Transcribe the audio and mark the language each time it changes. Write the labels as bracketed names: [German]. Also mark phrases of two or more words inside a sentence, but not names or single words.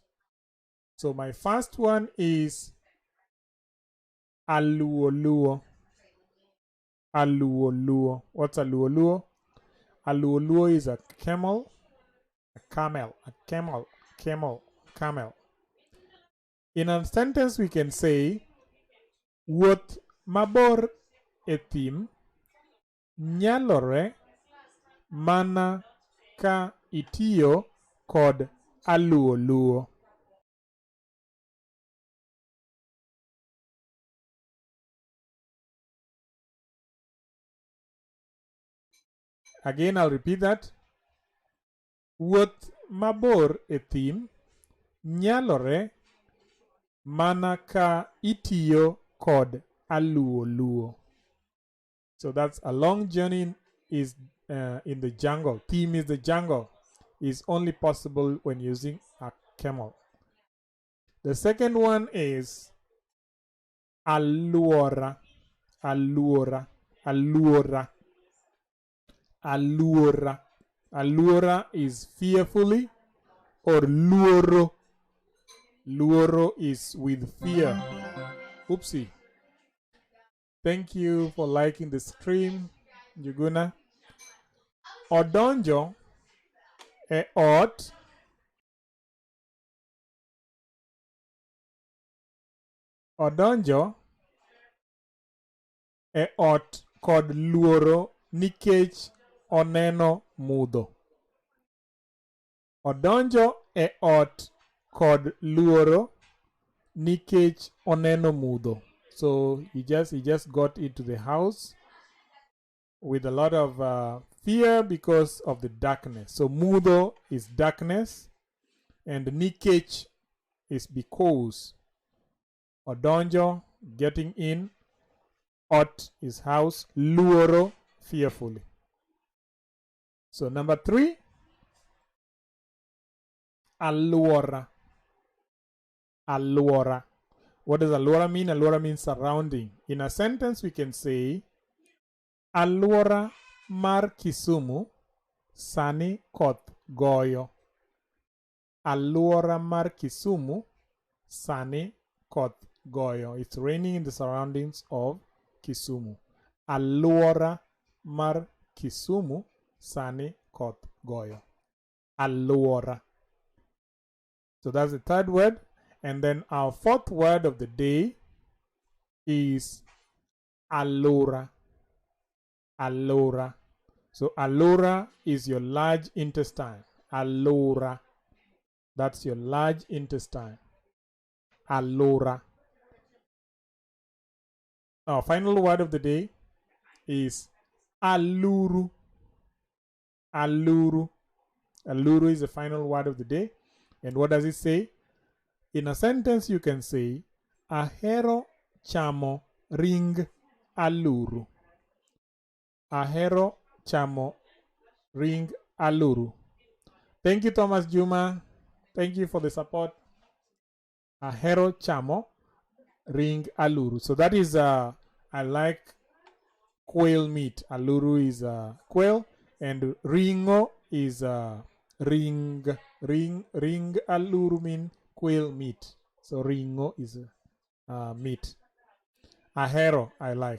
[English] So my first one is aluoluo. Aluoluo. What's aluoluo? Aluoluo is a camel. Camel. In a sentence, we can say, [Luo (Kenya and Tanzania)] wuoth mabor e thim nyalore mana ka itiyo kod aluoluo. [English] Again, I'll repeat that. [Luo (Kenya and Tanzania)] Wuoth mabor e thim nyalore mana ka itiyo kod aluoluo. [English] So that's a long journey is in the jungle. Thim is the jungle. Is only possible when using a camel. The second one is aluora. Alura. Alura is fearfully, or luoro. Luoro is with fear. Oopsie. Thank you for liking the stream, Juguna. [Luo (Kenya and Tanzania)] Odonjo e ot. Odonjo e ot kod luoro nikech oneno mudho. Odonjo e ot kod luoro nikech oneno mudho. [English] So he just got into the house with a lot of fear because of the darkness. So mudho is darkness and nikech is because. Odonjo, getting in. Ot is house. Luoro, fearfully. So number 3, aluora. Aluora. What does aluora mean? Aluora means surrounding. In a sentence, we can say, [Luo (Kenya and Tanzania)] aluora mar Kisumu sani koth goyo. Aluora mar Kisumu sani koth goyo. [English] It's raining in the surroundings of Kisumu. [Luo (Kenya and Tanzania)] Aluora mar Kisumu sani koth goyo. Aluora. [English] So that's the 3rd word. And then our 4th word of the day is alura. Alura. So alura is your large intestine. Alura. That's your large intestine. Alura. Our final word of the day is aluru. Aluru. Aluru is the final word of the day. And what does it say? In a sentence, you can say, [Luo (Kenya and Tanzania)] ahero chamo ring aluru. Ahero chamo ring aluru. [English] Thank you, Thomas Juma. Thank you for the support. [Luo (Kenya and Tanzania)] Ahero chamo ring aluru. [English] So that is, I like quail meat. Aluru is quail, and ringo is [Luo (Kenya and Tanzania)] ring aluru [English] mean quail meat. So ringo is meat. Ahero I like.